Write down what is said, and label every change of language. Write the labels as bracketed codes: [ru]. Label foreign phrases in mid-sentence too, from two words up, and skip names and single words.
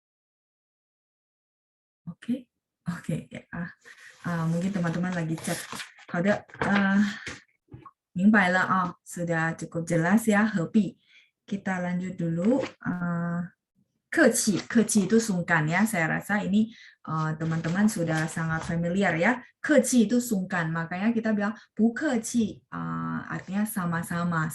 [id] Oke. Ya. Mungkin teman-teman lagi chat. [zh] 好的，明白了啊， [id] sudah cukup jelas ya, 何必 kita lanjut dulu. Keci itu sungkan ya. Saya rasa ini teman-teman sudah sangat familiar ya. Keci itu sungkan, makanya kita bilang bu keci, artinya sama-sama.